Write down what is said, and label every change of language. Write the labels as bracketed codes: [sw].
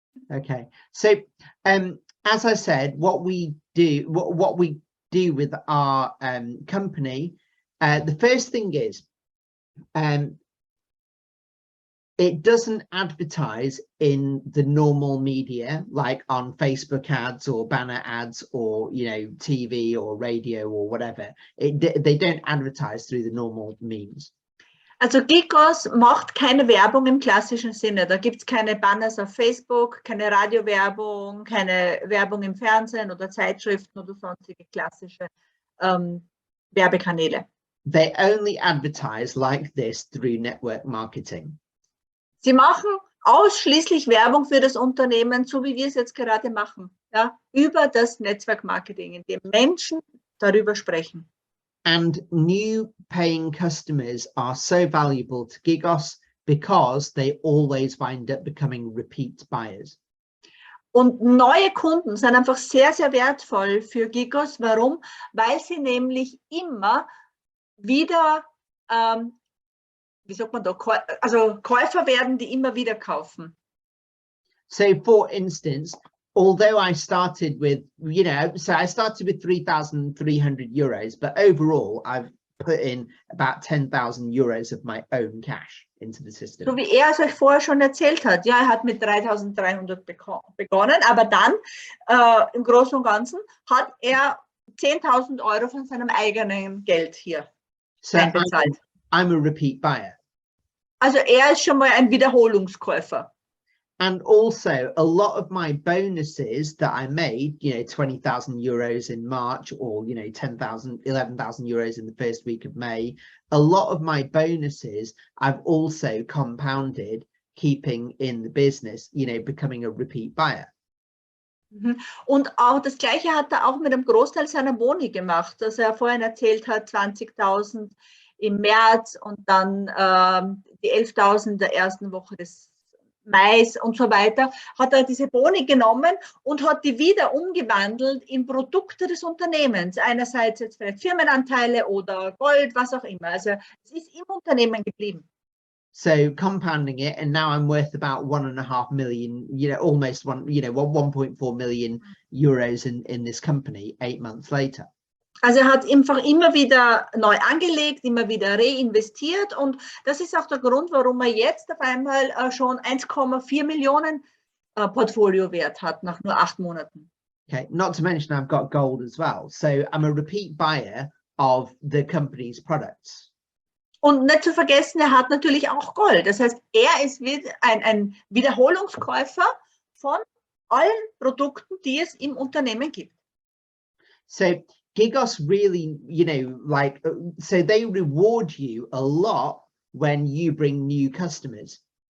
[en] Okay, so as I said, what we do with our company, the first thing is it doesn't advertise in the normal media like on Facebook ads or banner ads or TV or radio or whatever. They don't advertise through the normal means. [de] Also Gigos macht keine Werbung im klassischen Sinne. Da gibt es keine Banners auf Facebook, keine Radiowerbung, keine Werbung im Fernsehen oder Zeitschriften oder sonstige klassische Werbekanäle. [en] They only advertise like this through network marketing. [de] Sie machen ausschließlich Werbung für das Unternehmen, so wie wir es jetzt gerade machen, ja, über das Netzwerkmarketing, in dem Menschen darüber sprechen. [en] And new paying customers are so valuable to Gigos because they always wind up becoming repeat buyers. [de] Und neue Kunden sind einfach sehr, sehr wertvoll für Gigos. Warum? Weil sie nämlich immer wieder, wie sagt man da, also Käufer werden, die immer wieder kaufen. [en] So for instance, although I started with, so I started with 3,300 euros, but overall I've put in about 10,000 euros of my own cash into the system. [de] So wie er es euch vorher schon erzählt hat. Ja, er hat mit 3.300 begonnen, aber dann im Großen und Ganzen hat er 10.000 Euro von seinem eigenen Geld hier einbezahlt. [en] I'm a repeat buyer. [de] Also er ist schon mal ein Wiederholungskäufer. [en] And also a lot of my bonuses that I made, 20,000 euros in March, or, 10,000, 11,000 euros in the first week of May. A lot of my bonuses I've also compounded, keeping in the business, becoming a repeat buyer. [de] Und auch das Gleiche hat er auch mit einem Großteil seiner Boni gemacht, dass er vorhin erzählt hat, 20.000 im März und dann die 11.000 der ersten Woche des Mais und so weiter, hat er diese Boni genommen und hat die wieder umgewandelt in Produkte des Unternehmens. Einerseits jetzt vielleicht Firmenanteile oder Gold, was auch immer. Also es ist im Unternehmen geblieben. [en] So compounding it, and now I'm worth about 1.5 million, almost 1.4 million euros in this company 8 months later. [de] Also er hat einfach immer wieder neu angelegt, immer wieder reinvestiert, und das ist auch der Grund, warum er jetzt auf einmal schon 1,4 Millionen Portfoliowert hat nach nur 8 Monaten. [en] Okay, not to mention I've got gold as well. So I'm a repeat buyer of the company's products. [de] Und nicht zu vergessen, er hat natürlich auch Gold. Das heißt, er ist ein Wiederholungskäufer von allen Produkten, die es im Unternehmen gibt. [en] So Gigos really, so they reward you a lot when you bring new customers.